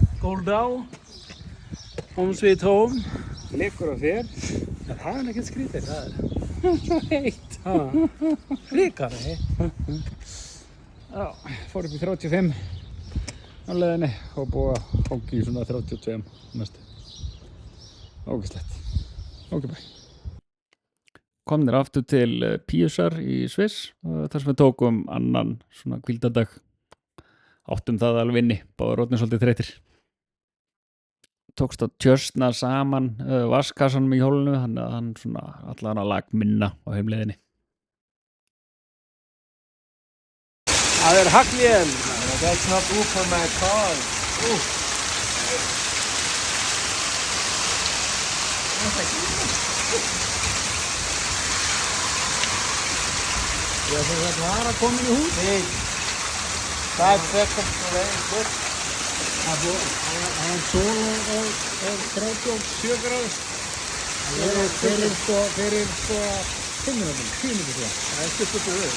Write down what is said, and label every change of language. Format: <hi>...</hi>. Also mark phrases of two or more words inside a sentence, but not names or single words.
<is>Goldau.</is> <en>Home sweet home.</en> <is>Liggur á þér. Það er ekkert skrítið, það er. Heitt. Ríkari. Já, fór upp í 35 á leiðinni og búið að hanga í svona 32 næstu. Ógeðslegt. Ok, bæ. Komnir aftur til Píusar í Sviss þar sem við tókum annan svona hvíldardag. Áttum það alveg inni, báðir orðnir svolítið þreytir. Tókst að tjörsna saman vaskassanum í hjólinu, þannig að hann svona allan að lag minna á heimleiðinni. Það er haglél.</is> <en>That's not good for my car.</en> <is>Já, það var að koma í hús.</is> <en>Hey, 5 seconds to rain. Good.</en> <is>Það er sól og 37 gráður. Fyrir 5 minútum, 10 minútum svo. Það er stuttur fyrir þau.</is>